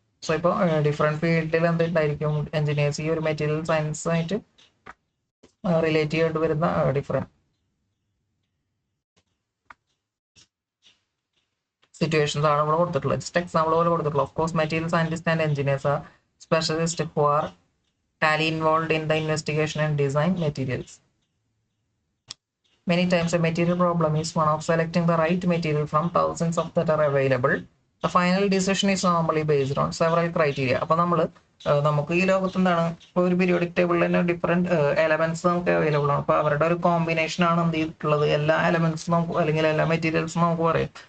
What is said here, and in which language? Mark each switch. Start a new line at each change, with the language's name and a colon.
Malayalam: So ഇപ്പോൾ different ഫീൽഡിൽ എന്തുണ്ടായിരിക്കും engineers ഈ ഒരു മെറ്റീരിയൽ സയൻസുമായിട്ട് റിലേറ്റ് ചെയ്യേണ്ടി വരുന്ന സിറ്റുവേഷൻസ് ആണ് ഇവിടെ കൊടുത്തിട്ടുള്ളത്. ജസ്റ്റ് എക്സാമ്പിൾ പോലെ കൊടുത്തിട്ടുള്ളത്.
English: Of course material scientist and engineers are specialist who are tally involved in the investigation and design materials. Many times a material problem is one of selecting the right material from thousands of that are available. The final decision is normally based on several criteria.
Malayalam: അപ്പോൾ നമുക്ക് ഈ ലോകത്ത് എന്താണ് ഇപ്പോൾ ഒരു periodic ടേബിളിൽ തന്നെ different elements നമുക്ക് അവൈലബിൾ ആണ്. അപ്പോൾ അവരുടെ ഒരു കോമ്പിനേഷൻ ആണ് എന്ത് ചെയ്തിട്ടുള്ളത്, എല്ലാ എലമെന്റ്സും നമുക്ക് അല്ലെങ്കിൽ എല്ലാ മെറ്റീരിയൽസും നമുക്ക് പറയാം.